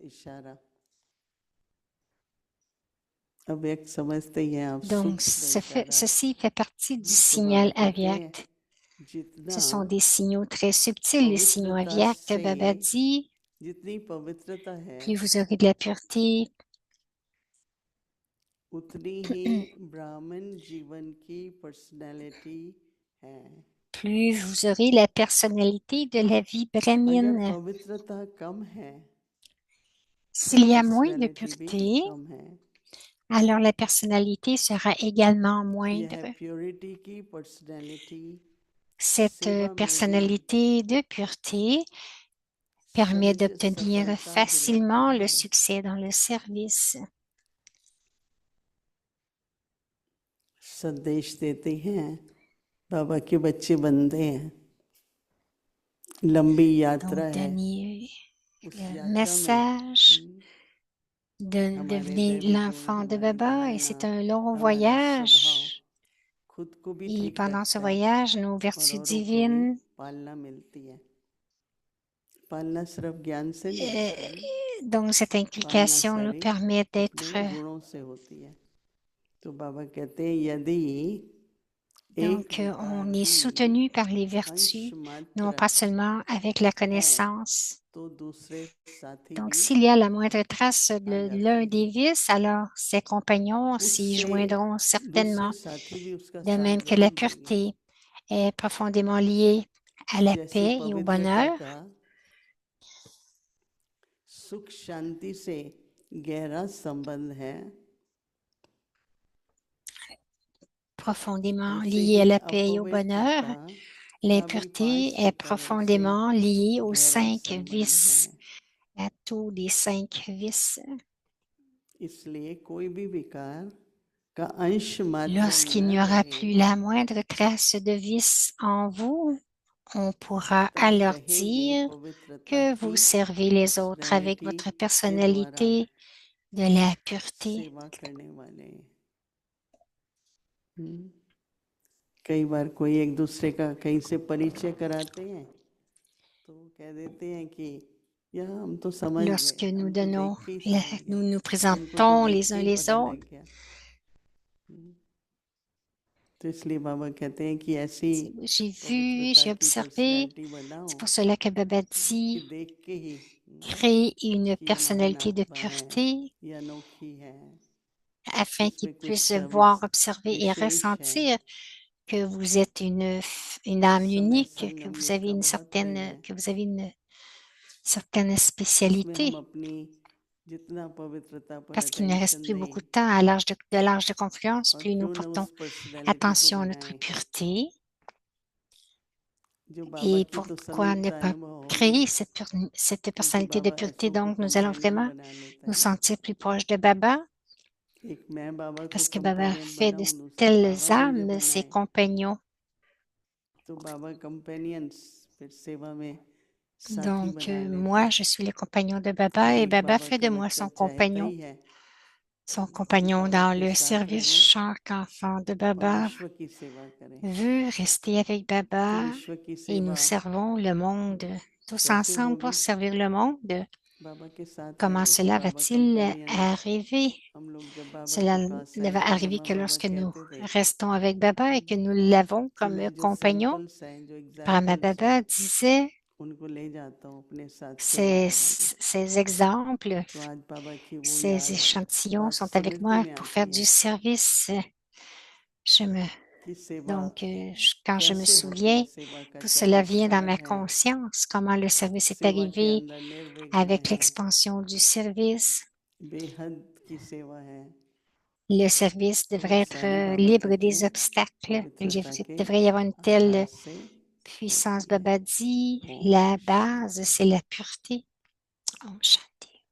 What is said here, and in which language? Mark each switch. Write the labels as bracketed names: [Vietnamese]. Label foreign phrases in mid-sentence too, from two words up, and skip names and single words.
[French] Donc, ceci fait partie du signal avyakt. Ce sont des signaux très subtils, les signaux avyakt. Baba dit, plus vous aurez de la pureté, [Hindi] उतनी ही ब्राह्मण जीवन की पर्सनैलिटी है। [French] plus vous aurez la personnalité de la vie [Hindi] अगर [French] brahmine. [Hindi] पवित्रता कम है, [French] S'il y a moins de [Hindi] पर्सनैलिटी भी [French] pureté, [Hindi] कम है। [French] alors la personnalité sera également moindre. [Hindi] यह प्योरिटी की पर्सनैलिटी [French] Cette [Hindi] सेवा में भी [French] personnalité de pureté permet [Hindi] सहज [French] d'obtenir [Hindi] सफलता [French] facilement [Hindi] दिलाती [French] le [Hindi] है। [French] succès dans le service. [Hindi] संदेश देते हैं, बाबा के बच्चे बनते हैं, लंबी यात्रा [French] Donc, [Hindi] है, [French] donner [Hindi] उस [French] le [Hindi] यात्रा में [French] message de [Hindi] हमारे [French] devenir [Hindi] दैवी गुण, [French] l'enfant de [Hindi] हमारी [French] Baba et [Hindi] धारणा, [French] c'est un long [Hindi] हमारा स्वभाव [French] voyage. [Hindi] खुद को भी [French] Et [Hindi] ठीक [French] pendant ce [Hindi] रखता है [French] voyage, nos [Hindi] और [French] vertus [Hindi] औरों को भी [French] divines, [Hindi] पालना मिलती है। पालना सिर्फ ज्ञान से नहीं होती, [French] donc cette [Hindi] पालना [French] inculcation nous [Hindi] सारी [French] permet d'être, [Hindi] अपने गुणों से होती है। तो बाबा कहते हैं यदि [French] donc on est soutenu par les vertus, non pas seulement avec la connaissance. [Hindi] तो दूसरे साथी [French] Donc [Hindi] भी [French] s'il y a la moindre trace de [Hindi] जाते [French] l'un [Hindi] हैं। [French] des vices, alors ses compagnons s'y [Hindi] उससे [French] joindront [Hindi] दूसरे [French] certainement, [Hindi] साथी भी उसका [French] de [Hindi] साथ [French] même que la [Hindi] जरूर देंगे। [French] pureté est profondément liée à la [Hindi] जैसे [French] paix et au [Hindi] पवित्रता [French] bonheur. [Hindi] का सुख शांति से गहरा संबंध है, [French] Profondément [Hindi] ऐसे [French] liée à [Hindi] ही [French] la paix et au bonheur, [Hindi] अपवित्रता का भी [French] l'impureté 5 est [Hindi] प्रकरण से [French] profondément liée aux [Hindi] गहरा 5 संबंध [French] vices, [Hindi] है। [French] à tous les 5 vices. [Hindi] इसलिए कोई भी विकार का अंश मात्र [French] Lorsqu'il n'y [Hindi] न [French] aura [Hindi] रहे, [French] plus la moindre trace de vice en vous, on pourra [Hindi] तब [French] alors [Hindi] कहेंगे [French] dire [Hindi] पवित्रता [French] que [Hindi] की [French] vous servez les autres avec [Hindi] पर्सनैलिटी [French] votre [Hindi] के द्वारा [French] personnalité de la pureté. [Hindi] सेवा करने वाले। कई बार कोई एक दूसरे का कहीं से परिचय कराते हैं तो कह देते हैं कि यह हम तो समझ [French] Lorsque [Hindi] गए, [French] nous [Hindi] हम तो [French] donnons, [Hindi] देख के ही समझ गए, [French] nous nous [Hindi] हमको तो [French] présentons [Hindi] देख [French] les [Hindi] के [French] uns [Hindi] ही [French] les [Hindi] पता [French] autres, [Hindi] लग गया। तो इसलिए बाबा कहते हैं कि ऐसी [French] j'ai vu, [Hindi] पवित्रता [French] j'ai [Hindi] की [French] observé, [Hindi] पर्सनैलिटी बनाओ [French] c'est pour cela que Baba [Hindi] कि [French] dit, [Hindi] देख के ही [French] créer une [Hindi] कि महान [French] personnalité de [Hindi] आत्मा है, [French] pureté [Hindi] ये अनोखी है, [French] afin qu'ils [Hindi] इसमें कुछ [French] puissent [Hindi] सर्विस [French] voir, observer et [Hindi] विशेष है, [French] ressentir que vous êtes une âme [Hindi] समय [French] unique, que [Hindi] संगम [French] vous avez [Hindi] इसका [French] une [Hindi] बहुत प्रिय [French] certaine, [Hindi] है। [French] que vous avez une certaine [Hindi] इसमें हम [French] spécialité, [Hindi] अपनी जितना पवित्रता पर [French] parce qu'il ne reste [Hindi] अटेंशन [French] plus beaucoup [Hindi] दें [French] de temps à l'âge de confiance, [Hindi] और [French] plus nous [Hindi] क्यों न [French] portons [Hindi] उस पर्सनैलिटी को [French] attention à notre [Hindi] बनाएं [French] pureté. [Hindi] जो बाबा [French] Et [Hindi] की तो [French] pourquoi ne [Hindi] समीपता [French] pas [Hindi] अनुभव होगी, [French] créer cette [Hindi] क्योंकि [French] personnalité de [Hindi] बाबा [French] pureté? [Hindi] ऐसों को [French] Donc, nous allons [Hindi] कंपेनियन [French] vraiment [Hindi] बना लेता [French] nous [Hindi] है ना। [French] sentir plus proches de Baba, [Hindi] एक मैं बाबा को [French] parce que Baba [Hindi] कंपेनियन [French] fait de [Hindi] बनाऊं, दूसरा [French] telles [Hindi] बाबा मुझे [French] âmes ses [Hindi] बनाए, [French] compagnons. [Hindi] तो बाबा कंपेनियंस फिर सेवा में साथी [French] Donc, [Hindi] बना लेते [French] moi, [Hindi] हैं। [French] je suis le compagnon de Baba et [Hindi] एक [French] Baba [Hindi] बाबा [French] fait [Hindi] का [French] de moi [Hindi] बच्चा [French] son [Hindi] चाहता [French] compagnon. [Hindi] ही है [French] Son [Hindi] कि [French] compagnon [Hindi] बाबा [French] dans [Hindi] के [French] le [Hindi] साथ [French] service. [Hindi] रहे [French] Chaque enfant de [Hindi] और [French] Baba [Hindi] विश्व की सेवा करे। [French] veut rester avec [Hindi] तो [French] Baba [Hindi] विश्व की [French] et nous [Hindi] सेवा [French] servons le monde tous [Hindi] कैसे [French] ensemble pour [Hindi] होगी? [French] servir le monde. [Hindi] बाबा के साथ [French] Comment [Hindi] रहेंगे तो [French] cela [Hindi] बाबा [French] va-t-il [Hindi] कंपेनियन। [French] arriver? [Hindi] हम लोग जब बाबा [French] Cela [Hindi] के पास [French] ne [Hindi] आए [French] va [Hindi] थे, [French] arriver [Hindi] ब्रह्मा [French] que [Hindi] बाबा [French] lorsque nous [Hindi] कहते थे [French] restons avec Baba et que nous l'avons [Hindi] कि [French] comme [Hindi] मैं जो [French] compagnon. [Hindi] सैंपल्स हैं, जो [French] Brahma [Hindi] एग्जाम्पल्स हैं, [French] Baba disait, [Hindi] उनको ले जाता हूँ अपने साथ सेवा [French] ces, [Hindi] कराने। [French] ces exemples, [Hindi] तो आज बाबा की वो [French] ces [Hindi] याद [French] échantillons [Hindi] बात [French] sont avec [Hindi] स्मृति [French] moi [Hindi] में [French] pour [Hindi] आती [French] faire [Hindi] है [French] du service. Je me, [Hindi] कि सेवा [French] donc, quand je me [Hindi] कैसे होती है, [French] souviens, [Hindi] सेवा का [French] tout [Hindi] क्या [French] cela vient dans [Hindi] विस्तार [French] ma [Hindi] है, [French] conscience, comment le service est [Hindi] सेवा के [French] arrivé [Hindi] अंदर निर्विघ्न [French] avec [Hindi] है, [French] l'expansion du service. [Hindi] बेहद की सेवा है। [French] Le service [Hindi] तो वो [French] devrait être [Hindi] सारी बाबा [French] libre [Hindi] कहते [French] des [Hindi] हैं [French] obstacles. Il [Hindi] पवित्रता के [French] devrait y avoir une telle [Hindi] आधार से [French] puissance. [Hindi] होती है। [French] Baba dit, [Hindi] ओम [French] la base, [Hindi] शांति। [French] c'est la pureté. [Hindi] ओम शान्ति.